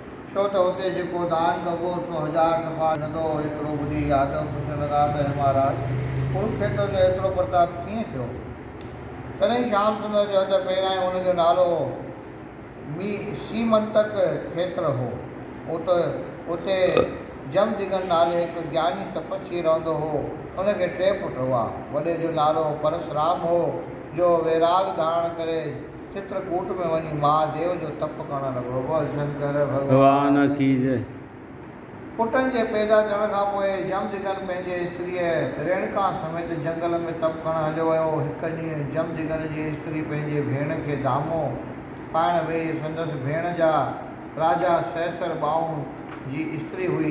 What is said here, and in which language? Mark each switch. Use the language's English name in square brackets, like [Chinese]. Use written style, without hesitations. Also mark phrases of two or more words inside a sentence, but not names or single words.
[Sindhi] छो त हुते जेको दान कबो सो 1000 दफ़ा नंढो एतिरो ॿुधी यादव पुछण लॻा त हे महाराज कुरुक्षेत्र जो एतिरो प्रताप कीअं थियो? तॾहिं श्याम सुंदर चयो त पहिरां हुनजो नालो सीमंतक खेत्र हो। उते जमदिगन नाले हिकु ज्ञानी तपस्वी रहंदो हो। उनखे 3 पुट हुआ। वॾे जो नालो परशुराम हो जो वैराग धारण करे चित्रकूट में वञी महादेव जो तप करण लॻो। [Hindi] बोल शंकर भगवान की जय। [Sindhi] पुटनि जे पैदा थियण खां पोइ जमदिगन पंहिंजे स्त्रीअ रेणुका समेत जंगल में तप करणु हलियो वियो। हिकु ॾींहुं जमदिगन जी स्त्री पंहिंजे भेण खे दामो पाइण वेई। संदसि भेण जा राजा सहसर ॿाहूं जी स्त्री हुई।